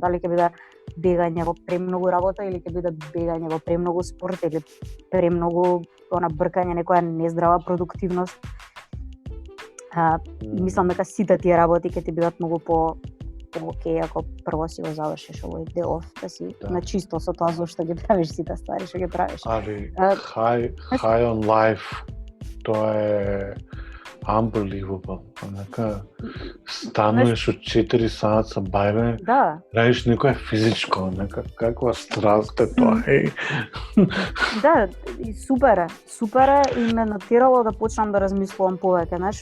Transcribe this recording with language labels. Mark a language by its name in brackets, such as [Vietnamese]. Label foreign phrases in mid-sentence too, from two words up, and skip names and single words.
[Macedonian] Дали ќе биде бегање во премногу работа или ќе биде бегање во премногу спорт или премногу бркање некоја нездрава продуктивност. Мислам дека сите тие работи ќе ти бидат многу по окей ако прво си го завршиш овој дел, да си на чисто со тоа зошто ги правиш сите ствари што ги правиш. [English] High on life, [Macedonian] тоа е unbelievable. Онака стануваш од 4 сата со бајле, правиш некоја физичко, онака каква страст е тоа. Да, и супер е и ме натерало да почнам да размислувам повеќе, знаеш.